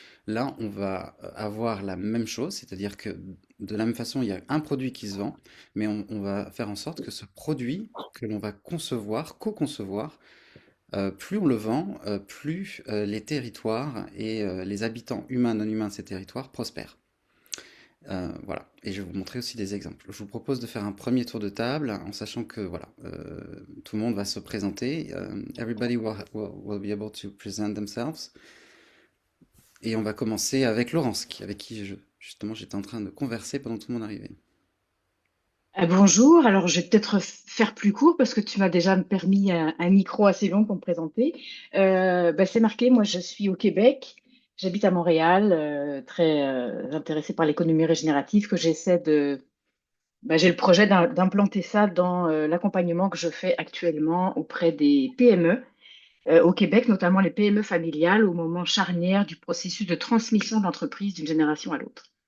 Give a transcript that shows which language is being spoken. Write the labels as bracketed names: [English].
[French] Là, on va avoir la même chose, c'est-à-dire que de la même façon, il y a un produit qui se vend, mais on va faire en sorte que ce produit que l'on va concevoir, co-concevoir, plus on le vend, plus les territoires et les habitants humains, non humains de ces territoires prospèrent. Voilà, et je vais vous montrer aussi des exemples. Je vous propose de faire un premier tour de table en sachant que voilà, tout le monde va se présenter. [English] Everybody will be able to present themselves. [French] Et on va commencer avec Laurence, avec qui justement j'étais en train de converser pendant tout mon arrivée. Bonjour, alors je vais peut-être faire plus court parce que tu m'as déjà permis un micro assez long pour me présenter. C'est marqué, moi je suis au Québec, j'habite à Montréal, très intéressée par l'économie régénérative que j'ai le projet d'implanter ça dans l'accompagnement que je fais actuellement auprès des PME au Québec, notamment les PME familiales au moment charnière du processus de transmission d'entreprise d'une génération à l'autre.